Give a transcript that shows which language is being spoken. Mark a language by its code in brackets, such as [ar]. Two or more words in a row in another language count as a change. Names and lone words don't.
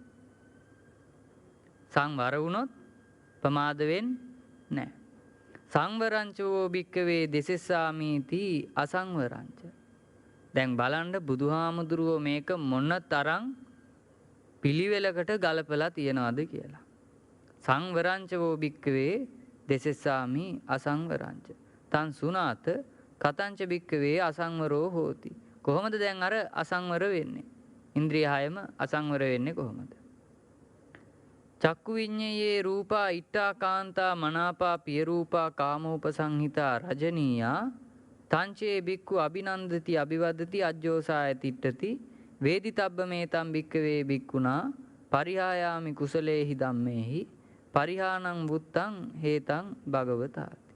[si] සංවර වුණොත් ප්‍රමාද වෙන්නේ නැහැ. [pi] සංවරංචෝ භික්කවේ දෙසෙස්සාමීති අසංවරංච. [si] දැන් බලන්න බුදුහාමුදුරුවෝ මේක මොන තරම් පිළිවෙලකට ගලපලා තියනවාද කියලා. [pi] සංවරංච වෝ භික්කවේ දෙසෙස්සාමි අසංවරංච. තන් සුනාත කතංච භික්කවේ අසංවරෝ හෝති. [si] කොහොමද දැන් අර අසංවර වෙන්නේ? ඉන්ද්‍රිය හයම අසංවර වෙන්නේ කොහොමද? [pi] චක්කු විඤ්ඤයේ රූපා ඉට්ඨා කාන්තා මනාපා පිය රූපා කාමෝපසංහිතා රජනීයා තංචේ බික්ඛු අභිනන්දති අභිවදති අජ්ජෝසාය තිට්ඨති වේදිතබ්බ මේතම් බික්කවේ බික්ඛුනා පරිහායාමි කුසලේහි ධම්මේහි පරිහානං වුත්තං හේතං භගවතාති.